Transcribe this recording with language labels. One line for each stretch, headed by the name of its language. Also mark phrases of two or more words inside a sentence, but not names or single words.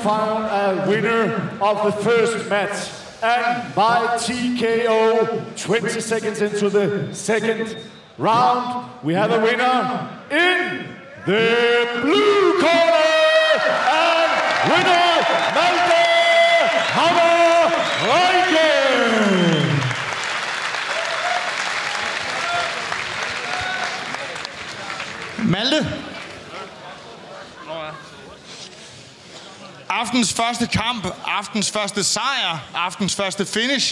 English: We found a winner of the first match, and by TKO, 20 seconds into the second round, we have a winner in the blue corner, and winner Malte Reinke. Malte.
Danish: Aftens første kamp, aftens første sejr, aftens første finish.